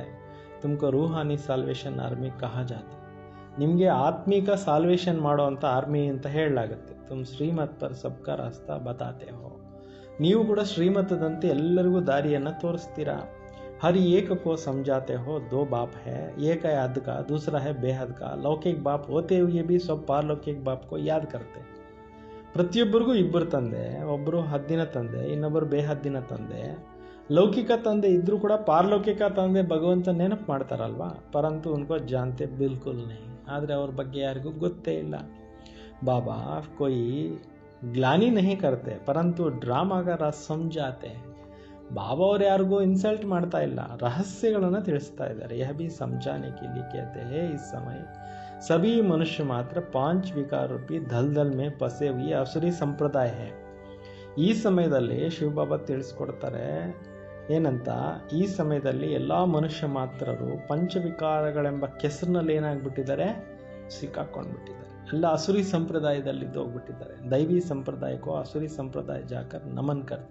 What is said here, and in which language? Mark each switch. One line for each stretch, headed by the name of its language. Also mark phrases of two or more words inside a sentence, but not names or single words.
Hindi: तुमको रूहानी
English: salvation army
Hindi: कहा जाते.
Kannada: ನಿಮಗೆ ಆತ್ಮಿಕ ಸಾಲ್ವೇಷನ್ ಮಾಡುವಂಥ ಆರ್ಮಿ ಅಂತ ಹೇಳಲಾಗುತ್ತೆ.
Hindi: तुम श्रीमत पर सबका रास्ता बताते हो.
Kannada: ನೀವು ಕೂಡ ಶ್ರೀಮತದಂತೆ ಎಲ್ಲರಿಗೂ ದಾರಿಯನ್ನು ತೋರಿಸ್ತೀರಾ.
Hindi: हर एक को ಸಮझाते हो दो बाप है, एक है अध का दूसरा है बेहद का. लौकिक बाप होते हुए भी सब पारलौकिक बाप को याद करते.
Kannada: ಪ್ರತಿಯೊಬ್ಬರಿಗೂ ಇಬ್ಬರು ತಂದೆ, ಒಬ್ಬರು ಹದ್ದಿನ ತಂದೆ, ಇನ್ನೊಬ್ಬರು ಬೇಹದ್ದಿನ ತಂದೆ. ಲೌಕಿಕ ತಂದೆ ಇದ್ರೂ ಕೂಡ ಪಾರಲೌಕಿಕ ತಂದೆ ಭಗವಂತ ನೆನಪು ಮಾಡ್ತಾರಲ್ವಾ.
Hindi: परंतु उनको जानते बिल्कुल नहीं,
Kannada: ಆದರೆ ಅವ್ರ ಬಗ್ಗೆ ಯಾರಿಗೂ ಗೊತ್ತೇ ಇಲ್ಲ.
Hindi: बाबा कोई ग्लानि नहीं करते परंतु ड्रामागार समझाते.
Kannada: ಬಾಬಾ ಅವ್ರು ಯಾರಿಗೂ ಇನ್ಸಲ್ಟ್ ಮಾಡ್ತಾ ಇಲ್ಲ, ರಹಸ್ಯಗಳನ್ನು ತಿಳಿಸ್ತಾ ಇದ್ದಾರೆ.
Hindi: यह भी ಸಮझाने के लिए कहते हैं इस समय सभी मनुष्य मात्र 5 विकार रूपी दलदल में फंसे हुए असुरी ಸಂಪ್ರದಾಯ है.
Kannada: ಈ ಸಮಯದಲ್ಲಿ ಶಿವಬಾಬಾ ತಿಳಿಸ್ಕೊಡ್ತಾರೆ ಏನಂತ, ಈ ಸಮಯದಲ್ಲಿ ಎಲ್ಲ ಮನುಷ್ಯ ಮಾತ್ರರು ಪಂಚವಿಕಾರಗಳೆಂಬ ಕೆಸರಿನಲ್ಲಿ ಏನಾಗ್ಬಿಟ್ಟಿದ್ದಾರೆ, ಸಿಕ್ಕಾಕೊಂಡ್ಬಿಟ್ಟಿದ್ದಾರೆ. ಎಲ್ಲ ಅಸುರಿ ಸಂಪ್ರದಾಯದಲ್ಲಿ ಹೋಗ್ಬಿಟ್ಟಿದ್ದಾರೆ.
Hindi: दैवी संप्रदाय को असुरी संप्रदाय जाकर नमन करते.